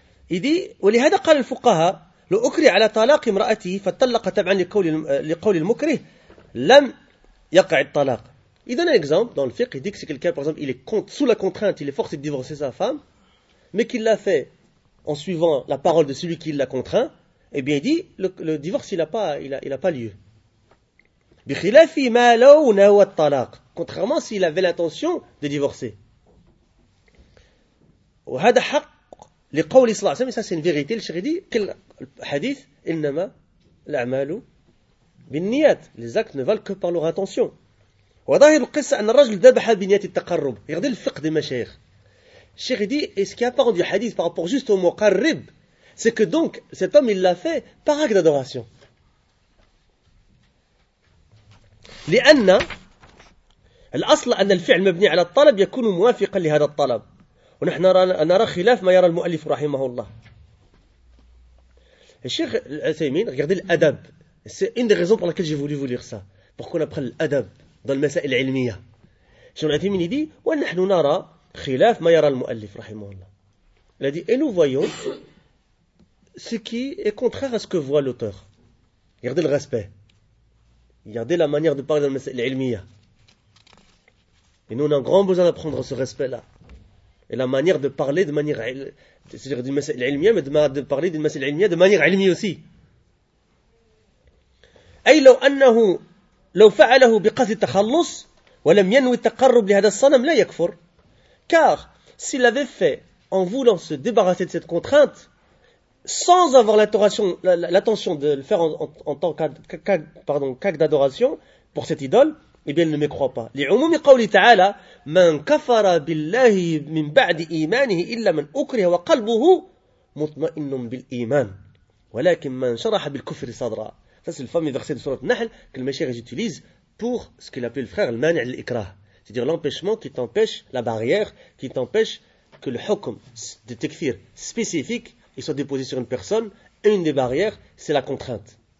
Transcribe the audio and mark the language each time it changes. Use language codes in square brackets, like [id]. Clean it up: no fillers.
[fr] Il dit, « [ar] ولهذا قال الفقهاء لو أكره على طلاق امرأته فطلق تبعا لقول المكره لم يقع الطلاق. [fr] » Il donne un exemple dans le fiqh, il dit que si quelqu'un, par exemple, il est sous la contrainte, il est forcé de divorcer sa femme, mais qu'il l'a fait en suivant la parole de celui qui l'a contraint, eh bien il dit, le divorce, il n'a pas lieu. [ar] بخلافي ما لو نوى الطلاق. [fr] Contrairement s'il avait l'intention de divorcer. [ar] وهذا حق لقول صلى الله عليه وسلم. [fr] Ça c'est une vérité. Le shahidi, quel hadith? [ar] إنما الأعمال بالنيات. [fr] Les actes ne valent que par leur intention. [ar] وظاهر القصة أن الرجل ذبح بنية التقرب. [fr] Regardez le fiqh des mashayikh. Le shahidi, est-ce qu'il y a apparent du hadith par rapport juste au mot qarrib? C'est que donc cet homme il l'a fait par acte d'adoration. [ar] لأن الأصل أن الفعل مبني على الطلب يكون موافقا لهذا الطلب ونحن نرى خلاف ما يرى المؤلف رحمه الله. الشيخ العثيمين [fr] regardez [ar] الأدب. [fr] C'est une des raisons pour laquelle j'ai voulu vous lire ça. Pourquoi on apprend l'adab dans les [ar] مسائل العلمية. الشيخ العثيمين [fr] dit [ar] ونحن نرى خلاف ما يرى المؤلف رحمه الله. [fr] Il a dit et nous voyons ce qui est contraire à ce que voit l'auteur. Regardez le respect. Regardez la manière de parler dans l'ilmiya. Et nous, on a un grand besoin d'apprendre ce respect-là. Et la manière de parler de manière... C'est-à-dire du masal ilmiya, mais de parler du masal ilmiya de manière ilmiya aussi. [ar] Aïe, لو أنه لو فعله بقصد التخلص ولم ينوي التقرب لهذا الصنم لا يكفر. [fr] Car s'il avait fait en voulant se débarrasser de cette contrainte, sans avoir l'intention de le faire en tant qu'acte d'adoration pour cette idole, eh bien, il ne me croit pas. [ar] لعموم قول تعالى من كفر بالله من بعد إيمانه إلا من أكره وقلبه مطمئن بالإيمان ولكن من شرح بالكفر صدرا. [fr] Ça c'est le fameux verset de sourate Nahl que le Meshir utilise pour ce qu'il appelle le frère le [ar] mani' al-ikrah, [fr] c'est-à-dire l'empêchement qui t'empêche, la barrière qui t'empêche que le hukm de tekfir spécifique il soit déposé sur une personne, et une des barrières, c'est la contrainte.